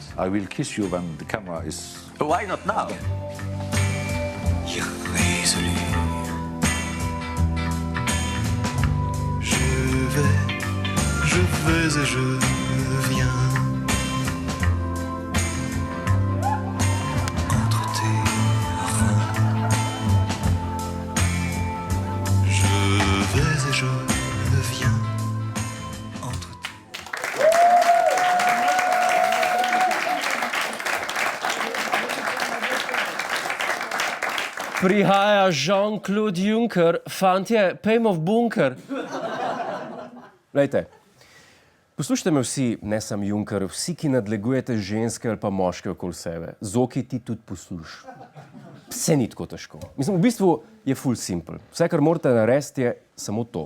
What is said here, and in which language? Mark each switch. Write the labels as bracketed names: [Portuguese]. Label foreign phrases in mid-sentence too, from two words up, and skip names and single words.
[English] I will kiss you when the camera is... Why not now? [French] Irrésolu. Je vais et je viens. Entre tes reins. Je vais et je viens. Entre tes... [Slovenian] Prihaja Jean-Claude Juncker, fantje, pejmo v bunker. Glejte, poslušajte me vsi, ne sam Juncker, vsi, ki nadlegujete ženske ali pa moške okoli sebe. Zoki, ti tudi posluš. Vse ni tako težko. Mislim, v bistvu je ful simple. Vse, kar morate narediti, je samo to.